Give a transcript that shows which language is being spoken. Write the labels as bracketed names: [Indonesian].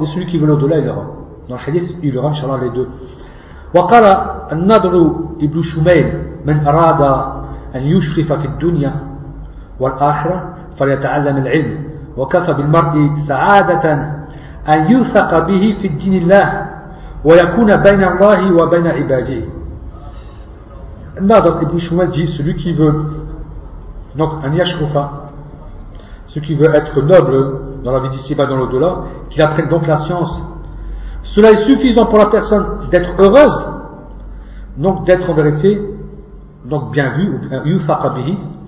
[French] Et celui qui veut l'au-delà, il l'aura. Dans le hadith, il l'aura, inshallah, les deux. [Arabic] Wa qala an-nadru ibn Shumayl, man arada an yushrifa fi dunya والآخرة فليتعلم العلم وكفى بالمرء سعادة أن يوثق به في الدين الله ويكون بين الله وبين عباده. [French] النظر ابن شمال dit, celui qui veut donc un yashrufa, celui qui veut être noble dans la vie d'ici-bas, dans l'au-delà, qu'il apprenne donc la science. Cela est suffisant pour la personne d'être heureuse, donc d'être en vérité donc bien vu, ou bien [Arabic] yuthaq bihi.